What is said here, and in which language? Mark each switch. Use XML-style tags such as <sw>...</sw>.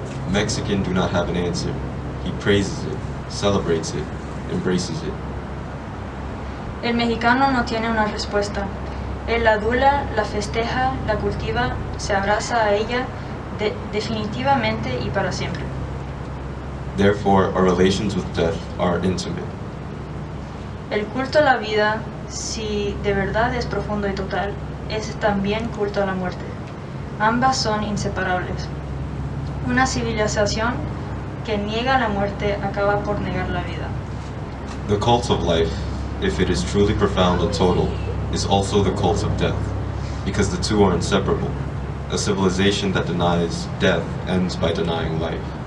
<en>Mexican do not have an answer. He praises it, celebrates it, embraces it.</en> <es>El mexicano no tiene una respuesta. Él la adula, la festeja, la cultiva, se abraza a ella definitivamente y para siempre.</es> <en>Therefore, our relations with death are intimate.</en> <es>El culto a la vida, si de verdad es profundo y total, es también culto a la muerte. Ambas son inseparables. Una civilización que niega la muerte acaba por negar la vida.</es> <en>The cult of life, if it is truly profound and total, is also the cult of death, because the two are inseparable. A civilization that denies death ends by denying life.</en>